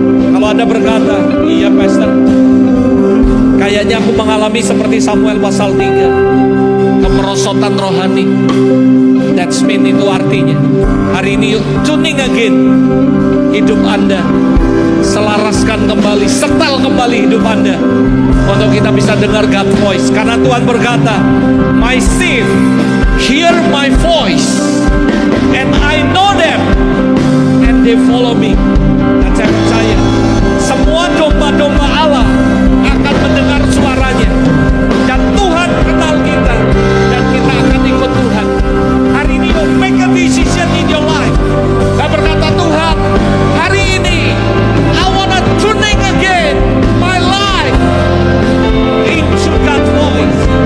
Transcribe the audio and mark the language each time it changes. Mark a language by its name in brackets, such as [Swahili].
[Indonesian] Kalau Anda berkata, iya Pastor, kayaknya aku mengalami seperti Samuel pasal 3, kemerosotan rohani. [English] That's mean, [Indonesian] itu artinya hari ini yuk [English] tuning again [Indonesian] hidup Anda, selaraskan kembali, setel kembali hidup Anda untuk kita bisa dengar [English] God voice. [Indonesian] Karena Tuhan berkata, [English] my sheep hear my voice and I know them and they follow me. [Indonesian] Dan saya percaya semua domba-domba Allah akan mendengar suaranya, dan Tuhan kenal kita, dan kita akan ikut Tuhan. Hari ini [English] you make a decision in your life. [Indonesian] Saya berkata, Tuhan, hari ini [English] I wanna tuning again my life into God's voice.